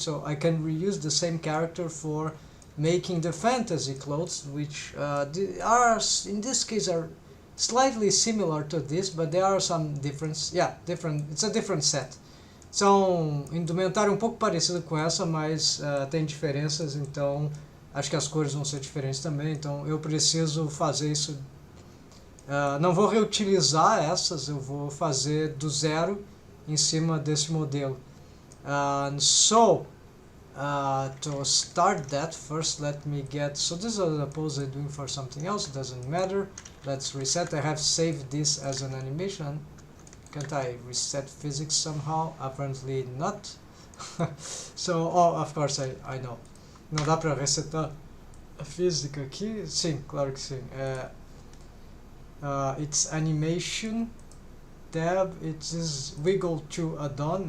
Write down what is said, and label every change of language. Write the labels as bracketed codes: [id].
[en] So I can reuse the same character for making the fantasy clothes, which are in this case are slightly similar to this, but there are some difference. Yeah, different. It's a different set. [pt] São indumentária um pouco parecida com essa, mas tem diferenças, então acho que as cores vão ser diferentes também, então eu preciso fazer isso. Não vou reutilizar essas, eu vou fazer do zero em cima desse modelo. [en] So to start that, first let me get, so this is a pose I'm doing for something else, it doesn't matter. Let's reset. I have saved this as an animation. Can't I reset physics somehow? Apparently not. So, of course I know. [pt] Não dá para resetar a física aqui? Sim, claro que sim. [en] It's animation tab. It is wiggle to add-on.